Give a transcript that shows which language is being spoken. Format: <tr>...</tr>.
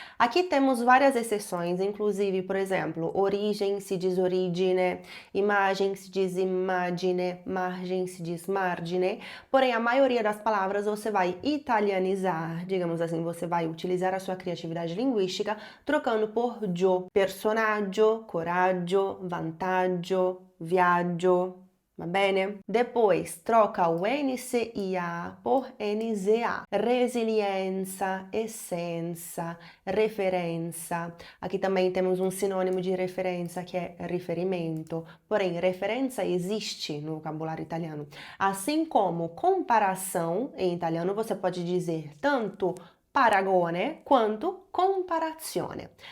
<pt>Aqui temos várias exceções, inclusive, por exemplo, origem se diz origine, imagem se diz imagine, margem se diz margine. Porém, a maioria das palavras você vai italianizar, digamos assim, você vai utilizar a sua criatividade linguística trocando por gio.</pt> <it>Personaggio, coraggio, vantaggio, viaggio. Va bene?</it> <pt>Depois, troca o NCIA por NZA. Resiliência, essenza, referência. Aqui também temos um sinônimo de referência que é riferimento. Porém, referência existe no vocabulário italiano. Assim como comparação, em italiano você pode dizer tanto paragone quanto comparazione.</pt>